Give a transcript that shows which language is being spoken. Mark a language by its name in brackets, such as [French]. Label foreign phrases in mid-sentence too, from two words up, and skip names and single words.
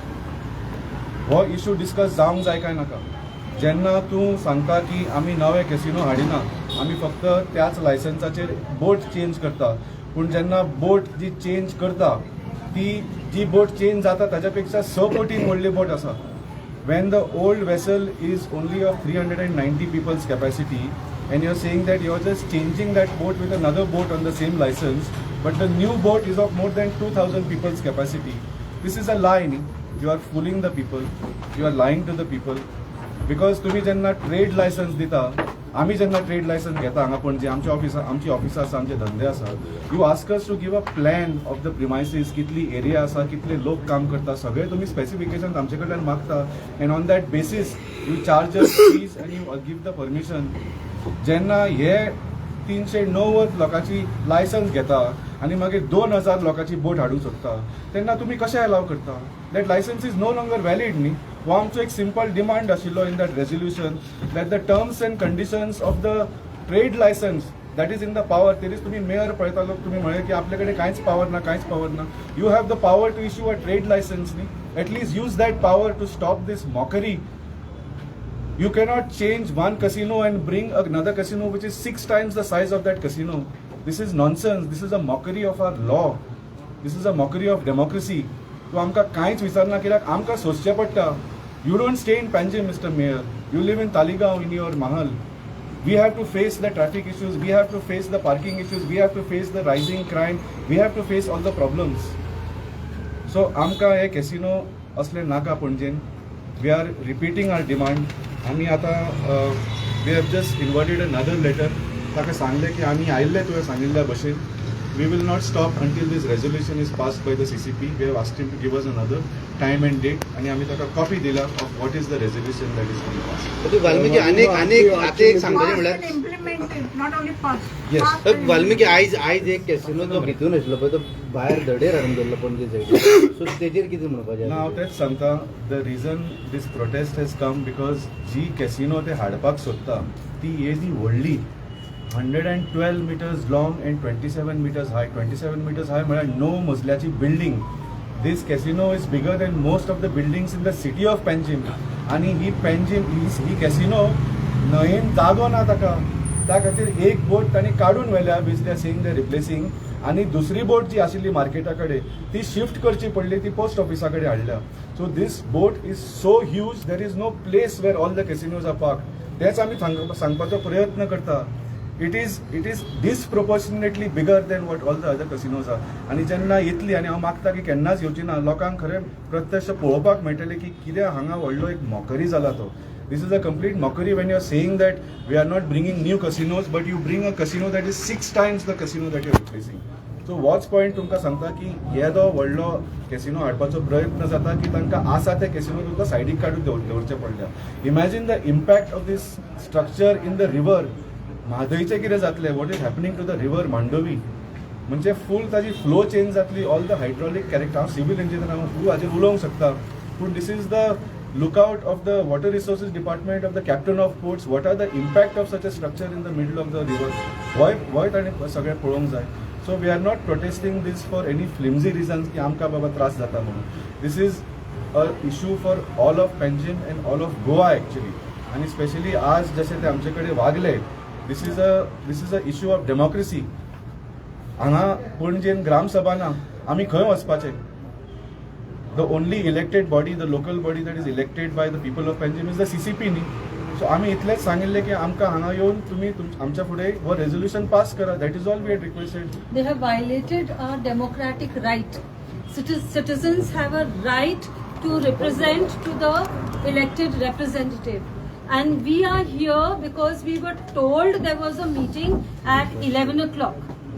[Konkani] हो [English] issue discuss [Konkani] जावंक जाय काय नाका? जेन्ना तूं सांगता की आमी नवे कॅसिनो हाडिना, आमी फक्त त्याच लायसन्साचेर बोट चेंज करता, पूण जेन्ना बोट जी चेंज करता ती जी बोट चेंज जाता ताच्या पेक्षा 6 पटीन व्हडली बोट आसा. [English] When the old vessel is only of 390 people's capacity and you're saying that you're just changing that boat with another boat on the same license, but the new boat is of more than 2,000 people's capacity. This is a lie. You are fooling the people. You are lying to the people. [Konkani] Because तुम्ही जेन्ना [English] trade license [Konkani] दिता, आमी जेन्ना [English] trade license [Konkani] घेता हांगा पणजे आमची ऑफिसां आसा, आमचे धंदे आसा, [English] You ask us to give a plan of the premises, [Konkani] कितली एरिया आसा, कितले लोक काम करता, सगळे तुम्ही स्पेसिफिकेशन आमचे कडल्यान मागता [English] and on that basis you charge us fees and you give the permission. [Konkani] जेन्ना हे 390 लोकांची लायसन्स घेता आनी मागीर 2000 लोकांची बोट हाडूंक सोदता, तेन्ना तुम्ही कशें अलाव करता? [English] That license is no longer valid [Konkani] न्ही. हो आमचो एक सिंपल डिमांड आशिल्लो [English] in that resolution, that the terms and conditions of the trade license that is in the power. [Konkani] तेरीच तुम्ही मेयर पळयतालो, तुम्ही म्हळें की आपले कडेन कांयच पॉवर ना. [English] You have the power to issue a trade license न्ही. At least use that power to stop this mockery. You cannot change one casino and bring another casino which is 6 times the size of that casino. This is nonsense. This is a mockery of our law. This is a mockery of democracy. [Konkani] So आमकां कांयच विचारना, कित्याक आमकां सोंसचें पडटा. [English] You don't stay in Panjim, Mr. Mayor. You live in Taligaon in your mahal. We have to face the traffic issues. We have to face the parking issues. We have to face the rising crime. We have to face all the problems. [Konkani] So आमकां हे casino असले नाका पणजेन. [English] We are repeating our demand. [Konkani] आमी आतां [English] We have just inverted another letter. [Konkani] ताका सांगलें की आमी आयिल्ले तुवें सांगिल्ल्या भशेन. [English] We will not stop until this resolution is passed by the CCP. We have asked him to give us another time and date [Konkani] आनी आमी ताका कॉपी दिला [English] of what is the resolution that is been passed. [Konkani] वाल्मिकी अनेक आता एक सांगतले म्हळ्यार [English] Implemented, not only pass. [Konkani] येस, वाल्मिकी आयज एक कॅसिनो जो घेतून आशिल्लो पळय तो भायर धडेर हाडून दवरलो पणजे सायडीन. सो तेजेर कितें म्हणपाचें? हांव तेच सांगता, [English] the reason this protest has come because [Konkani] जी कॅसिनो ते हाडपाक सोदता ती येदी व्हडली, [English] 112 meters long and 27 meters high. 27 meters high [Konkani] म्हळ्यार 9 मजल्याची बिल्डिंग. [English] This casino is bigger than most of the buildings in the city of Panjim. [Konkani] आणि ही कॅसिनो न्हंयेन जागो ना ताका, त्या खातीर एक बोट तांणी काडून व्हेल्या, [English] because they are saying they replacing, [Konkani] आणि दुसरी बोट जी आशिल्ली मार्केटा कडेन ती शिफ्ट करची पडली, ती पोस्ट ऑफिसा कडेन हाडल्या. [English] So this boat is so huge, there is no place where all the casinos are park. [Konkani] तेच आमी सांगपाचो प्रयत्न करता. [English] It is disproportionately bigger than what all the other casinos are. [Konkani] आणि जेन्ना येतली, आनी हांव मागता की केन्नाच येवची ना, लोकांक खरें प्रत्यक्ष पळोवपाक मेळटलें की कितें हांगा व्हडलो एक मॉकरी जाला तो. [English] This is a complete mockery when you are saying that we are not bringing new casinos, but you bring a casino that is 6 times the casino that you are replacing. So what's point [Konkani] तुमकां सांगता की येदो व्हडलो कॅसिनो हाडपाचो प्रयत्न जाता की तांकां आसा ते कॅसिनो तुमकां सायडीक काडून दवरचे पडल्या. [English] Imagine the impact of this structure in the river. [Konkani] म्हादयचें कितें जातलें? [English] What is happening to the river Mandovi? [Konkani] म्हणजे फूल ताजी फ्लो चेंज जातली, [English] all the hydraulic character. [Konkani] हांव सिव्हिल इंजिनियर, हांव फूल हाचेर उलोवंक शकता, पूण [English] this is the lookout of the Water Resources Department of the Captain of Ports. What are the impact of such a structure in the middle of the river? [Konkani] वय ताणें सगळें पळोवंक जाय. [English] So we are not protesting this for any flimsy reasons [Konkani] की आमकां बाबा त्रास जाता म्हणून. [English] This is a issue for all of Panjim and all of Goa actually. [Konkani] आनी स्पेशली आज जशें ते आमचे कडेन वागले, [English] This is a issue of democracy. [Konkani] हांगा पणजेन ग्रामसभा ना, आमी खंय वचपाचें? [English] The only elected body, the local body that is elected by the people of Panjim is the CCP न्ही. [Konkani] सो आमी इतलेंच सांगिल्लें की आमकां हांगा येवन तुमी आमच्या फुडें हो रेजोल्युशन पास करा. [English] That is all we had requested. They have violated our democratic right. Citizens have a right to represent to the elected representative. And we are here because we were told there was a meeting at 11 o'clock.